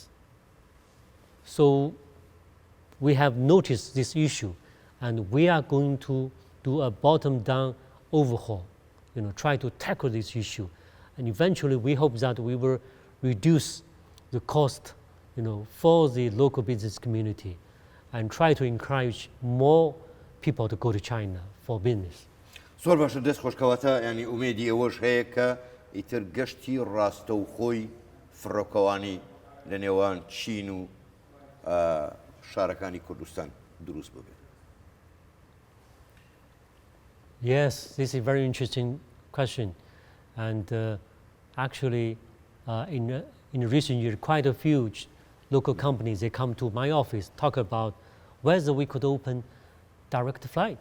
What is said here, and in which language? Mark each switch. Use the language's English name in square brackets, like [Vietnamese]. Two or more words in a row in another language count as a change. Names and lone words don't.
[English] So we have noticed this issue, and we are going to do a bottom-down overhaul, try to tackle this issue. And eventually we hope that we will reduce the cost, for the local business community and try to encourage more people to go to China for business. [Central Kurdish] زۆر باشە دەست خۆشکەواتە ینی ئومێدی ئەوەش هەیە کە ئیتر گەشتی ڕاستە و خۆی فڕۆکەوانی لە نێوان چین و شارەکانی کوردستان دروست ببێت. [English] Yes, this is a very interesting question. And actually, in recent years, quite a few local companies, they come to my office, talk about whether we could open direct flight.